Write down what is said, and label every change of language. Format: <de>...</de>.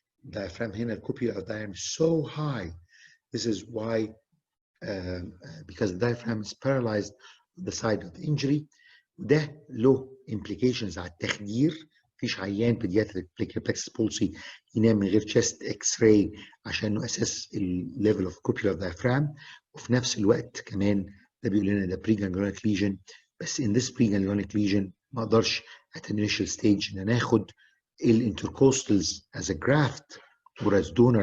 <en>Diaphragm</en> <ar>هنا الكوبيولار</ar> <en>diaphragm is so high. This is why because the diaphragm is paralyzed on the side of the injury.</en> <ar>ده له implications على التخدير. مفيش عيان pediatric brachial plexus palsy ينام من غير chest x-ray عشان نأسس</ar> <en>level of copular diaphragm.</en> <ar>وفي نفس الوقت كمان ده بيقول لنا ده preganglionic lesion، بس in this preganglionic lesion ما اقدرش</ar> <en>at an initial stage</en> <ar>ان انا اخد intercostals</ar> <en>as a graft or as donor.</en>